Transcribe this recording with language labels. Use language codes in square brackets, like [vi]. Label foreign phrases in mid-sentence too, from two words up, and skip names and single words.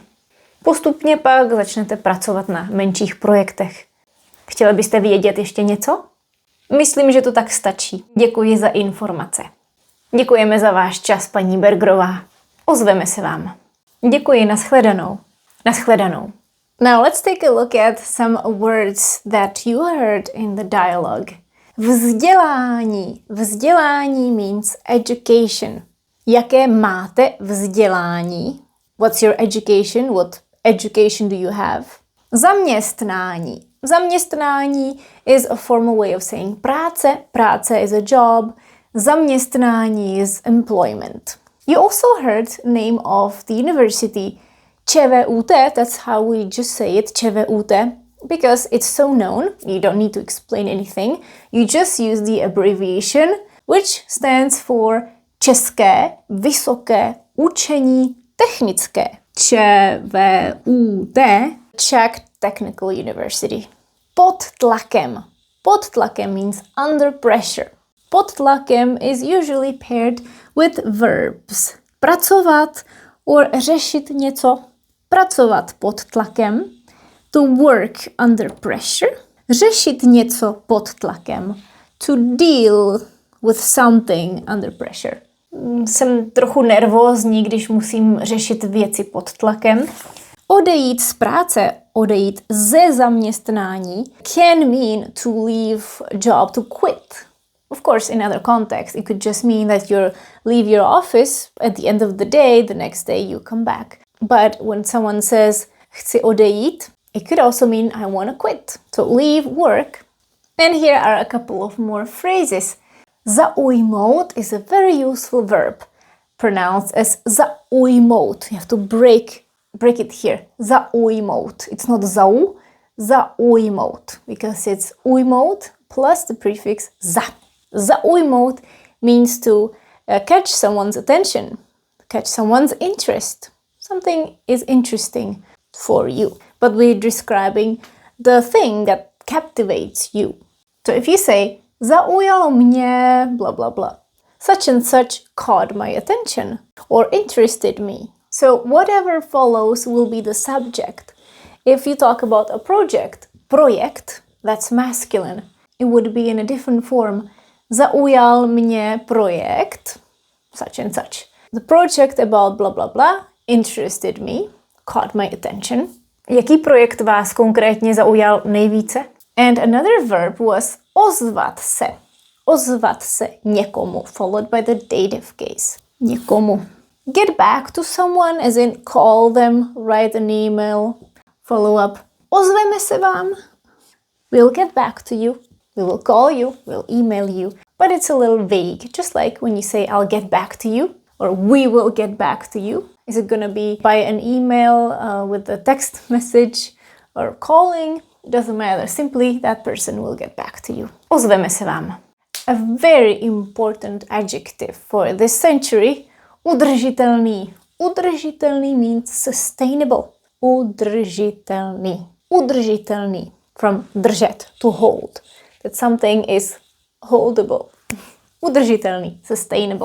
[cs] Postupně pak začnete pracovat na menších projektech. Chtěli byste vědět ještě něco? Myslím, že to tak stačí. Děkuji za informace. Děkujeme za váš čas, paní Bergerová. Ozveme se vám. Děkuji, nashledanou. Nashledanou. [en] Now let's take a look at some words that you heard in the dialogue. [cs] Vzdělání. Vzdělání [en] means education. [cs] Jaké máte vzdělání? [en] What's your education? What education do you have? [cs] Zaměstnání. Zaměstnání [en] is a formal way of saying práce. Práce is a job. Zaměstnání is employment. You also heard name of the university. ČVUT, that's how we just say it, ČVUT, because it's so known, you don't need to explain anything, you just use the abbreviation, which stands for [cs] České vysoké učení technické. [en] ČVUT, Czech Technical University. [cs] Pod tlakem. Pod tlakem [en] means under pressure. [cs] Pod tlakem [en] is usually paired with verbs. [cs] Pracovat or řešit něco. Pracovat pod tlakem. [en] To work under pressure. [cs] Řešit něco pod tlakem. [en] To deal with something under pressure. [cs] Jsem trochu nervózní, když musím řešit věci pod tlakem. Odejít z práce, odejít ze zaměstnání [en] can mean to leave a job, to quit. Of course, in other contexts, it could just mean that you leave your office at the end of the day, the next day you come back. But when someone says, [cs] chci odejít, [en] it could also mean I want to quit, to leave work. And here are a couple of more phrases. Zaujmout is a very useful verb, pronounced as zaujmout. You have to break it here. Zaujmout. It's not zau, zaujmout, because it's ujmout plus the prefix za. Zaujmout means to catch someone's attention, catch someone's interest. Something is interesting for you, but we're describing the thing that captivates you. So if you say, [cs] zaujalo mě, [en] blah, blah, blah, such and such caught my attention or interested me. So whatever follows will be the subject. If you talk about a project, that's masculine. It would be in a different form. [cs] Zaujal mě projekt, [en] such and such. The project about blah, blah, blah interested me, caught my attention. [cs] Jaký projekt vás konkrétně zaujal nejvíce? [en] And another verb was [cs] ozvat se. Ozvat se někomu, [en] followed by the dative case. Někomu. Get back to someone, as in call them, write an email, follow up. [cs] Ozveme se vám. [en] We'll get back to you. We will call you, we'll email you. But it's a little vague, just like when you say I'll get back to you or we will get back to you. Is it going to be by an email with a text message or calling? It doesn't matter. Simply that person will get back to you. [cs] Ozveme se vám. [en] A very important adjective for this century. [cs] Udržitelný. Udržitelný [en] means sustainable. [cs] Udržitelný. Udržitelný. [en] From držet, to hold. That something is holdable. Udržitelný, sustainable.